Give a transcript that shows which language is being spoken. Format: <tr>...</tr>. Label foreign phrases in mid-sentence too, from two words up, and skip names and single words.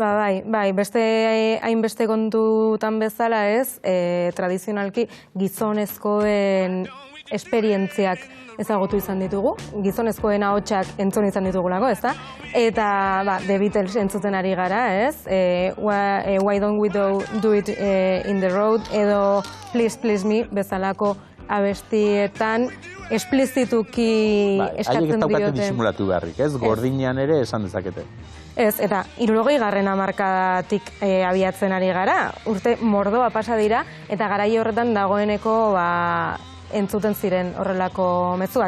<eu>Bai, beste hainbeste kontutan bezala ez, tradizionalki gizonezkoen esperientziak ezagutu izan ditugu, gizonezkoen ahotsak entzun izan ditugulako, ezta? Eta The Beatles entzuten ari gara, ez? Why don't we do it in the road, edo Please Please Me bezalako abestietan esplizituki eskatzen diote. Haiek ez daukate disimulatu beharrik, ez? Gordinean ere esan dezakete. Ez, eta 60. hamarkadatik abiatzen ari gara, urte mordoa pasa dira, eta garai horretan dagoeneko entzuten ziren horrelako mezuak.</eu>